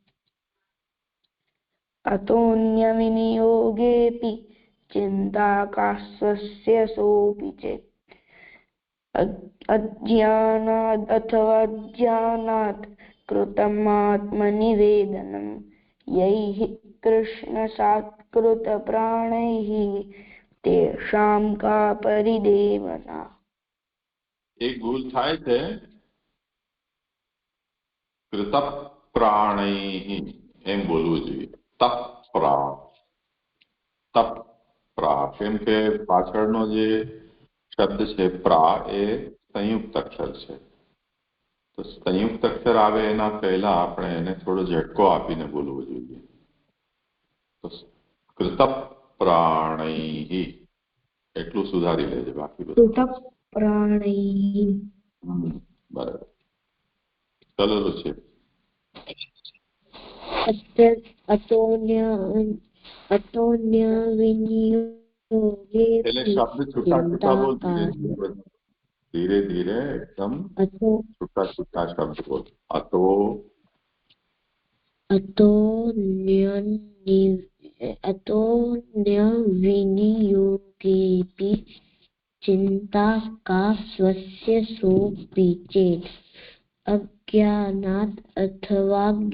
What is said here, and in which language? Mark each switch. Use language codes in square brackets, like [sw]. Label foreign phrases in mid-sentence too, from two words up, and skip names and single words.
[sa] अतोऽन्यविनियोगेऽपि चिंता का स्वस्य सोऽपि चेत् अज्ञानात् अथवा ज्ञानात् कृतम् आत्मनिवेदनम् यैः कृष्णसात् कृतप्राणैः तेषां का परिदेवना [gu] એક ભૂલ થાય છે कृतप्राणैः એમ બોલવું જોઈએ તપ્રા કેમ કે પાછળનો જે શબ્દ છે પ્રા એ સંયુક્ત અક્ષર છે તો સંયુક્ત અક્ષર આવે એના પહેલા આપણે એને થોડો ઝટકો આપીને બોલવું જોઈએ તો कृतप्राणैः એટલું સુધારી લેજે બાકી બધું [sa] कृतप्राणैः [gu] બરાબર ચલો છે [sa] अतोन्य विनियोगे [gu] એટલે શબ્દ છૂટા છૂટા બોલ ધીરે ધીરે એકદમ છૂટા છૂટા શબ્દ બોલ [sa] अतोन्य विनियोगेऽपि चिंता का स्वस्य सोऽपि चेत् अज्ञानात् अथवा